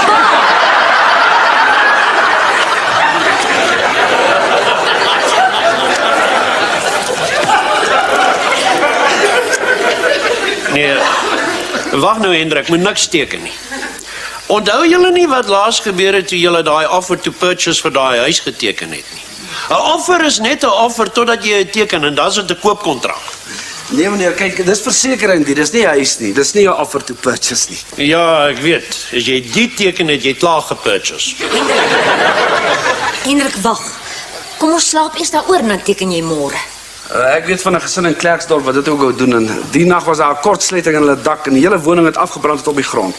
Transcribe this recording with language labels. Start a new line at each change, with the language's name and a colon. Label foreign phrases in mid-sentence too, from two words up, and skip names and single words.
Afrikaans: Nee, wag nou Hendrik, moet niks teken nie. Onthou julle nie wat laas gebeur het toe julle daai
English: offer to purchase
Afrikaans: vir daai huis geteken het nie? 'n Offer is net 'n offer totdat jy dit teken en dan is dit 'n koopkontrak. Nee meneer, kyk, dis versekering nie, dis nie huis nie, dis nie 'n
English: offer to purchase
Afrikaans: nie. Ja, ek weet. As jy die teken het jy klaar gepurchase. Hendrik, wag. Kom ons slaap eers daaroor en dan teken jy môre. Ek weet van 'n gesin in Klerksdorp wat dit ook wou doen en die nag was daar 'n kortsluiting in hulle dak en die hele woning het afgebrand tot op die grond.